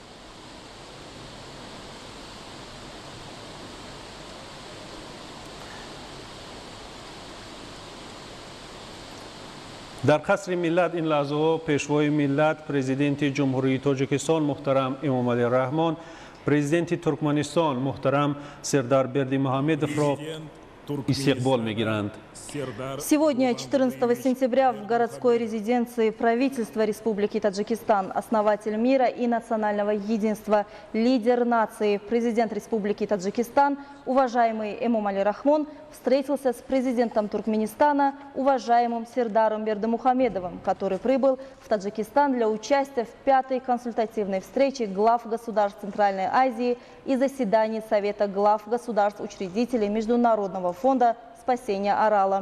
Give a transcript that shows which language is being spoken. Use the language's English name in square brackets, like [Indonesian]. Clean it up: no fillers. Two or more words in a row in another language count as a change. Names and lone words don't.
[Tajik] در قصر ملت این لحظه ها پیشوای ملت پرزیدنت جمهوری تاجیکستان محترم امامعلی رحمان، پرزیدنت ترکمنستان محترم سردار بردیمحمدov را استقبال می‌گیرند. [Russian] Сегодня, 14 сентября, в городской резиденции правительства Республики Таджикистан, основатель мира и национального единства, лидер нации, президент Республики Таджикистан, уважаемый Эмомали Рахмон, встретился с президентом Туркменистана, уважаемым Сердаром Бердымухамедовым, который прибыл в Таджикистан для участия в 5-й консультативной встрече глав государств Центральной Азии и заседаний Совета глав государств-учредителей Международного фонда спасения Арала.